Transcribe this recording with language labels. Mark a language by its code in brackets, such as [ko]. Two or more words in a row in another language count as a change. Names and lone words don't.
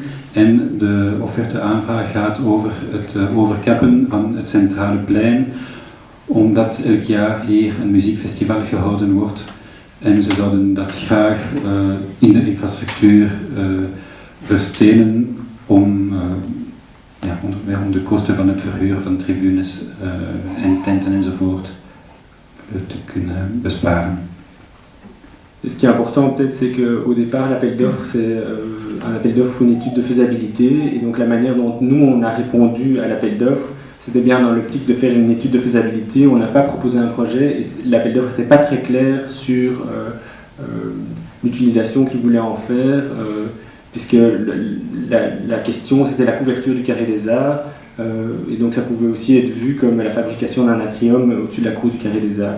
[nl] En de offerte-aanvraag gaat over het overkappen van het centrale plein, omdat elk jaar hier een muziekfestival gehouden wordt. En ze zouden dat graag in de infrastructuur verstenen om de kosten van het verhuur van tribunes en tenten enzovoort te kunnen besparen. [fr] Ce qui est important peut-être, c'est qu'au départ, l'appel d'offres, c'est un appel d'offres pour une étude de faisabilité, et donc la manière dont nous, on a répondu à l'appel d'offres, c'était bien dans l'optique de faire une étude de faisabilité. On n'a pas proposé un projet, et l'appel d'offres n'était pas très clair sur l'utilisation qu'ils voulaient en faire, puisque la question, c'était la couverture du Carré des Arts, et donc ça pouvait aussi être vu comme la fabrication d'un atrium au-dessus de la cour du Carré des Arts.